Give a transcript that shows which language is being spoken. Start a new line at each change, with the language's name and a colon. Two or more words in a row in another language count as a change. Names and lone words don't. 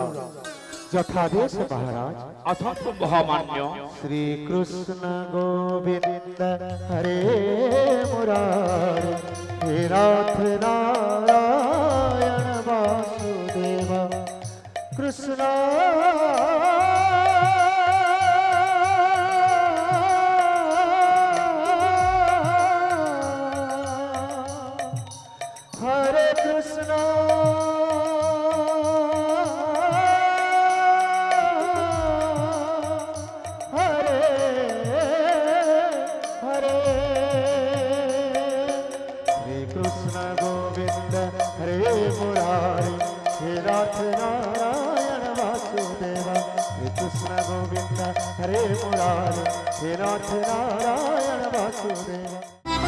Odia: ଯଥାଦେଶ ମହାରାଜ। ଅସନ୍ତୁ ମହାମାନ୍ୟ।
Sanskrit: ଶ୍ରୀକୃଷ୍ଣ ଗୋବିନ୍ଦ ହରେ ମୁରାରେ ହେ ନାଥ ନାରାୟଣ ବାସୁଦେବ କୃଷ୍ଣ हरे कृष्ण हरे हरे श्री कृष्ण गोविंद हरे मुरारी हे नाथ नारायण वासुदेव श्री कृष्ण गोविंद हरे मुरारी हे नाथ नारायण वासुदेव।